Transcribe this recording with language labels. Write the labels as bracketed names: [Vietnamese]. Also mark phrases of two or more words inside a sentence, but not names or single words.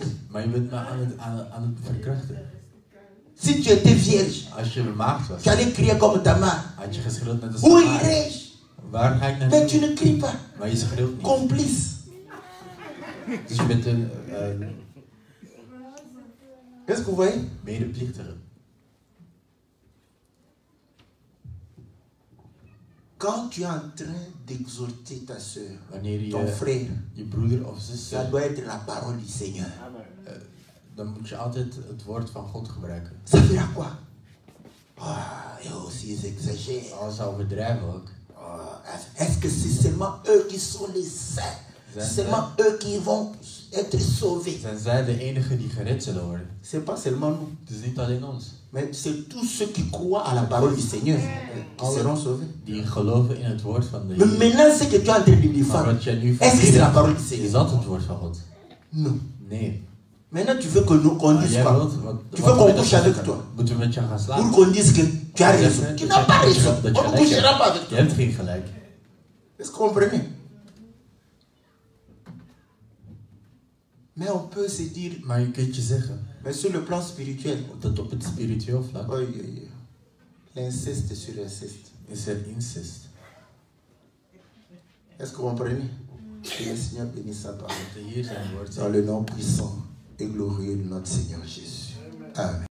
[Dutch] Maar je bent me aan het verkrachten. [French] Si tu étais vierge, [Dutch] Als je bemaagd was, [French] tu allais crier comme ta mère. [Dutch] had je geschreeuwd net als [French] Où [Dutch] je vader. [French] irais-je? [Dutch] Waar ga ik [French] Mais [Dutch] naartoe? [French] tu ne cries pas. [Dutch] Maar je schreeuwt niet. [French] Complice. [Dutch] Dus je bent een [French] Qu'est-ce que vous voyez? [Dutch] medeplichtige. [French] Quand tu es en train d'exhorter ta soeur, [Dutch] Wanneer [French] ton [Dutch] je [French] frère, [Dutch] je broeder of [French] ça [Dutch] zuster, [French] doit être la parole du Seigneur. [Dutch] dan moet je altijd het woord van God gebruiken. [French] Ça fait à quoi? Ah, et aussi ils exagèrent. [Dutch] Als ze overdrijven ook. [French] Ah, est-ce que c'est seulement eux qui sont les saints? C'est seulement eux qui vont être sauvés? [Dutch] Zijn zij de enigen die gered zullen worden? [French] C'est pas seulement nous, [Dutch] Het is niet alleen ons. [French] mais c'est tous ceux qui croient à la parole du Seigneur qui seront sauvés. [Dutch] Die geloven in het woord van de [French] Mais [Dutch] Heer. [French] maintenant, ce que tu es en train de [Dutch] Maar [French] défendre, [Dutch] wat jij nu [French] est-ce que c'est la [Dutch] verdedigt, [French] parole du [Dutch] is [French] Seigneur? [Dutch] dat het woord van God? [French] Non. [Dutch] Nee. [French] Maintenant, tu veux que nous qu'on [Dutch] Maar [French] dise [Dutch] jij [French] quoi? [Dutch] wilt, [French] Tu veux qu'on couche avec toi? [Dutch] Moeten we met jou gaan [French] Pour [Dutch] slapen? [French] qu'on dise que tu as raison. Tu n'as pas raison. [Dutch] Dat [French] On [Dutch] je [French] ne [Dutch] gelijk [French] couchera pas [Dutch] hebt. [French] avec [Dutch] Je [French] toi. [Dutch] hebt geen gelijk. [French] Est-ce que vous comprenez? Mais on peut se dire, [Dutch] Maar je kunt je zeggen [French] mais sur le plan spirituel, [Dutch] dat op het spiritueel vlak [French] oui, oui, oui. L'inceste sur inceste. [Dutch] is er incest. [French] Est-ce que vous comprenez? Que le Seigneur bénisse sa parole. [Dutch] Dat de Heer zijn woord [French] Dans [Dutch] zegt. [French] le nom puissant et glorieux de notre Seigneur Jésus. Amen.